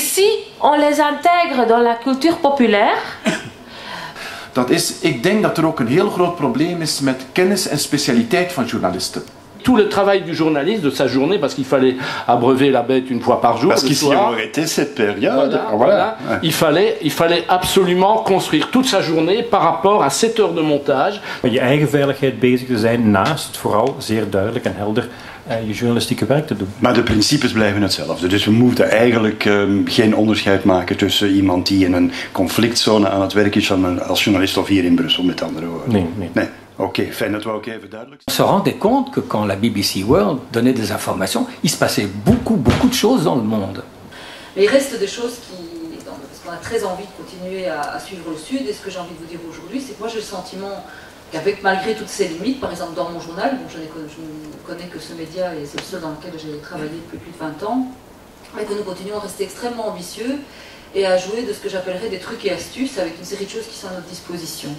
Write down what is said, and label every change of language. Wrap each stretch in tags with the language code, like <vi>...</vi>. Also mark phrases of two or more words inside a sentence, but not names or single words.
<fr>si on les intègre dans la culture populaire.</fr> <nl>Ik denk dat er ook een heel groot probleem is met kennis en specialiteit van journalisten.</nl> <fr>Tout le travail du journaliste, de sa journée, parce qu'il fallait abreuver la bête une fois par jour. Parce qu'ici on aurait été cette période. Voilà. Ouais. Il fallait absolument construire toute sa journée par rapport à 7 heures de montage.</fr> <nl>Met je eigen veiligheid bezig te zijn, naast vooral zeer duidelijk en helder je journalistieke werk te doen. Maar de principes blijven hetzelfde. Dus we moeten eigenlijk geen onderscheid maken tussen iemand die in een conflictzone aan het werk is als journalist of hier in Brussel, met andere woorden. Nee. Oké, fijn dat we ook even duidelijk</nl> <fr>On se rendait compte que quand la BBC World donnait des informations, il se passait beaucoup de choses dans le monde. Mais il reste des choses parce qu'on a très envie de continuer à suivre le Sud, et ce que j'ai envie de vous dire aujourd'hui, c'est que moi j'ai le sentiment qu'avec malgré toutes ces limites, par exemple dans mon journal, bon, je ne connais que ce média et c'est le seul dans lequel j'ai travaillé depuis plus de 20 ans, mais que nous continuons à rester extrêmement ambitieux et à jouer de ce que j'appellerais des trucs et astuces avec une série de choses qui sont à notre disposition.</fr>